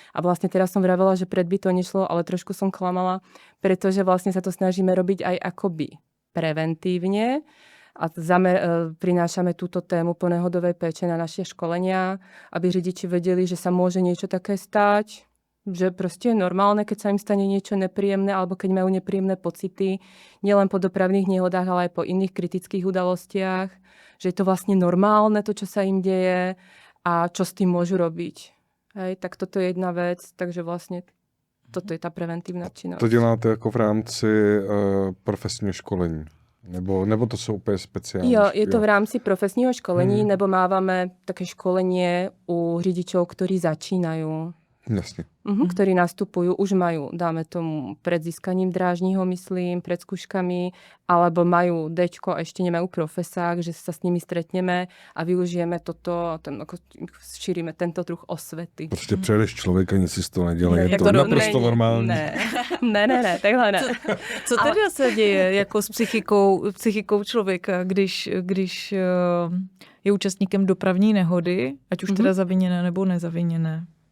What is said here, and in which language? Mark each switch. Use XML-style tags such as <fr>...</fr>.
<sk>A vlastne teraz som vravela, že pred by to nešlo, ale trošku som klamala, pretože vlastne sa to snažíme robiť aj akoby preventívne a prinášame túto tému ponehodovej péče na naše školenia, aby řidiči vedeli, že sa môže niečo také stať, že proste je normálne, keď sa im stane niečo nepríjemné alebo keď majú nepríjemné pocity, nielen po dopravných nehodách, ale aj po iných kritických udalostiach, že je to vlastne normálne, to, čo sa im deje a čo s tým môžu robiť. Hej, tak toto je jedna vec, takže vlastne toto je tá preventívna činnosť.</sk> <cs>To děláte jako v rámci profesního školení? Nebo to jsou úplně speciální? Jo, je to v rámci profesního školení, nebo</cs> <sk>mávame také školenie u řidičov, ktorí začínajú. Jasne. Ktorí nastupujú, už majú, dáme tomu, pred získaním drážního, myslím, pred skúškami, alebo majú Dčko a ešte nemajú profesák, že sa s nimi stretneme a využijeme toto, šírime tento druh osvety.</sk> <cs>Prostě přejedeš člověka, nic si z toho nedělej, je to naprosto normální. Ne, takhle ne. Co teda se děje jako s psychikou člověka, když je účastníkem dopravní nehody, ať už teda zaviněné nebo nezaviněné?</cs>